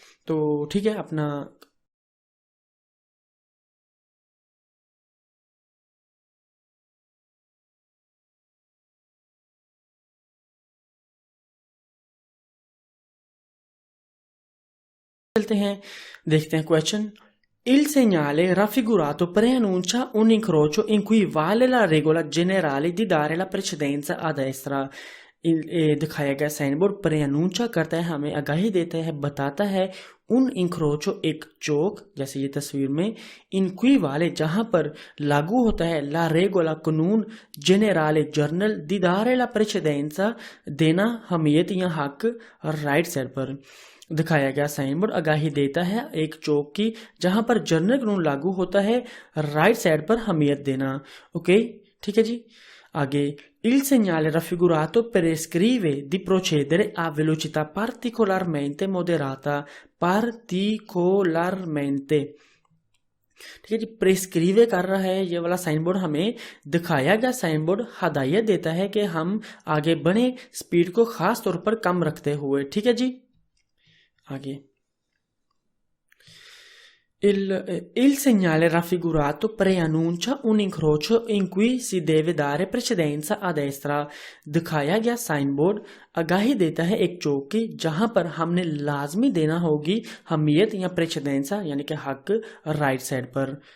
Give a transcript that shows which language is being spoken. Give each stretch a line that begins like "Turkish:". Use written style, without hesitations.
Hindi: तो ठीक है, अपना चलते हैं, देखते हैं question.
Italian: Il segnale raffigurato preannuncia un incrocio in cui vale la regola generale di dare la precedenza a destra।
Hindi: दिखाया गया साइन बोर्ड प्रेअनूंचा करता है, हमें आगाही देता है, बताता है उन इंक्रोचो एक चौक, जैसे ये तस्वीर में, इनक्वी वाले जहां पर लागू होता है ला रेगोला कानून जेनेराले जर्नल दीदारे ला प्रेसिडेंसा देना हमियत या हक राइट साइड पर। दिखाया गया साइन बोर्ड आगाही देता है एक चौक की जहां पर जनरल कानून लागू होता है, राइट साइड पर हमियत देना। ओके, ठीक है जी।
Italian: आगे, il segnale raffigurato prescrive di procedere a velocità particolarmente moderata, particolarmente,
Hindi: ठीक है जी। प्रेस्क्रीवे कर रहा है ये वाला साइन बोर्ड, हमें दिखाया गया साइन बोर्ड हदायत देता है कि हम आगे बढ़े स्पीड को खास तौर पर कम रखते हुए, ठीक है जी।
Italian: आगे, il segnale raffigurato preannuncia un incrocio in cui si deve dare precedenza a destra।
Hindi: दिखाया गया साइन बोर्ड आगाही देता है एक चौक की जहां पर हमने लाजमी देना होगी हमियत या प्रेसिडेंसा यानी कि हक राइट साइड पर।